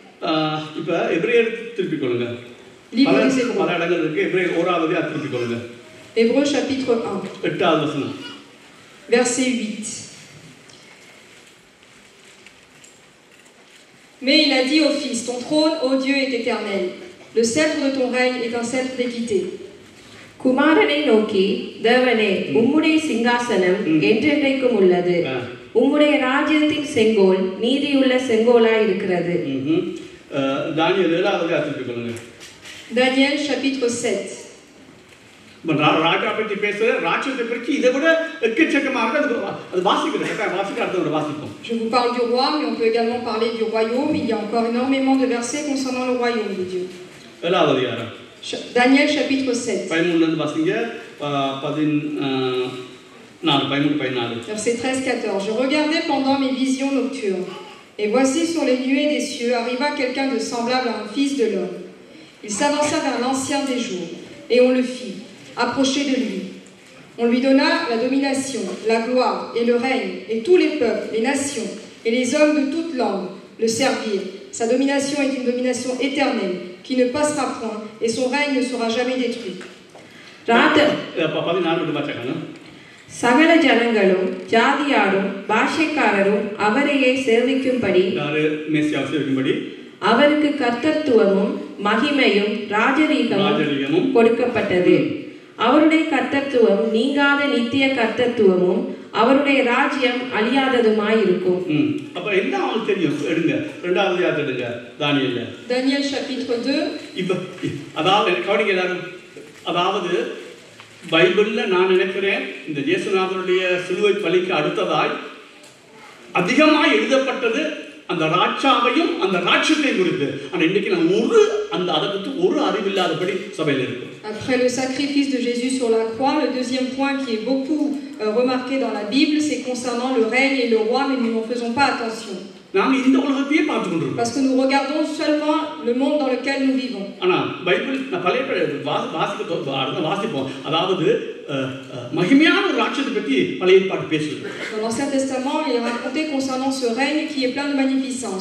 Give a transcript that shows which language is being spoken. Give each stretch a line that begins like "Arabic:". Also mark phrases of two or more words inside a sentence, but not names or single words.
French: Livre des Hébreux. Hébreux chapitre 1. Verset 8. Mais il a dit au Fils, ton trône, ô Dieu, est éternel. Le sceptre de ton règne est un sceptre d'équité.
Tamil: குமாரனை நோக்கி, தேவனே, உம்முடைய சிங்காசனம் என்றென்றைக்கும் உள்ளது. உம்முடைய ராஜ்யத்தின் செங்கோல் நீதியுள்ள செங்கோலாய் இருக்கிறது. தானியேல் 7வது அதிகாரத்துக்கு சொல்லுங்க.
French: Daniel chapitre 7.
Tamil: ராஜா பற்றி பேசுற, ராஜ்யத்தை பற்றி இதை விட எக்கச்சக்கமாக அது வாசிக்கிறேன், வாசிக்கிறத வாசிப்போம்.
French: Je vous parle du roi, mais on peut également parler du royaume. Il y a encore énormément de versets concernant le royaume de Dieu.
Tamil: 7வது அதிகாரம்.
French: Daniel chapitre 7.
Tamil: 13 வாசிங்க. 14.
French: Verset 13-14. Je regardais pendant mes visions nocturnes, et voici sur les nuées des cieux arriva quelqu'un de semblable à un fils de l'homme. Il s'avança vers l'ancien des jours, et on le fit approcher de lui. On lui donna la domination, la gloire et le règne, et tous les peuples, les nations et les hommes de toute langue le servirent. Sa domination est une domination éternelle, qui ne passera point, et son règne ne sera jamais détruit.
Tamil: சகல ஜனங்களும் ஜாதியாரும் பாஷைக்காரரும் அவரையே சேவிக்கும்படி அவருக்கு கர்த்தத்துவமும் மகிமையும் ராஜரீகமும் கொடுக்கப்பட்டது. அவருடைய கர்த்தத்துவம் நீங்காத நித்திய கர்த்தத்துவமும் அவருடைய ராஜ்யம் அழியாததுமாயிருக்கும். அப்ப என்ன அவங்களுக்கு தெரியும்? எடுங்க 2வது அதிகாரத்தை எடுங்க.
French: Daniel chapitre 2.
Tamil: இப்ப அதாவது கவனிங்க எல்லாரும். அதாவது பைபிள்ல நான் நினைக்கிறேன் இந்த இயேசுநாதருடைய சிலுவை பலிக்கு அடுத்ததாய் அதிகமாக எழுதப்பட்டது அந்த ராஜாவையும் அந்த ராஜ்யத்தையும் குறித்து. ஆனா இன்னைக்கு நம்ம அதை பற்றி ஒரு அறிவில்லாதபடி சபையில் இருக்கு.
French: Après le sacrifice de Jésus sur la croix, le deuxième point qui est beaucoup remarqué dans la Bible, c'est concernant le règne et le roi, mais nous n'en faisons pas attention. Parce que nous regardons seulement le monde dans lequel nous vivons. Dans l'Ancien Testament, il est raconté concernant ce règne qui est plein de magnificence.